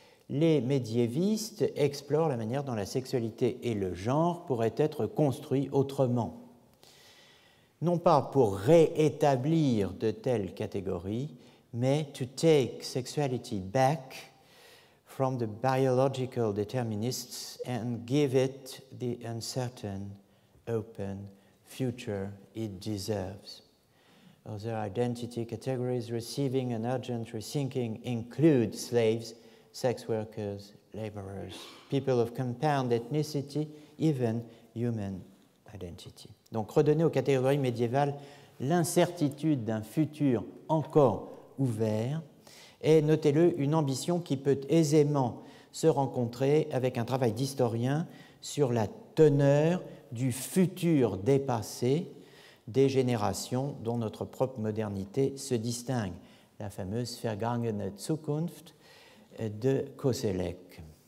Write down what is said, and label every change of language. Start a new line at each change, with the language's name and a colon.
French: Les médiévistes explorent la manière dont la sexualité et le genre pourraient être construits autrement, non pas pour réétablir de telles catégories, mais
English: to take sexuality back from the biological determinists and give it the uncertain, open future it deserves. Other identity categories receiving an urgent rethinking include slaves, sex workers, laborers, people of compound ethnicity, even human identity.
French: Donc redonner aux catégories médiévales l'incertitude d'un futur encore ouvert est, notez-le, une ambition qui peut aisément se rencontrer avec un travail d'historien sur la teneur du futur dépassé des générations dont notre propre modernité se distingue, la fameuse Vergangene Zukunft de Koselleck.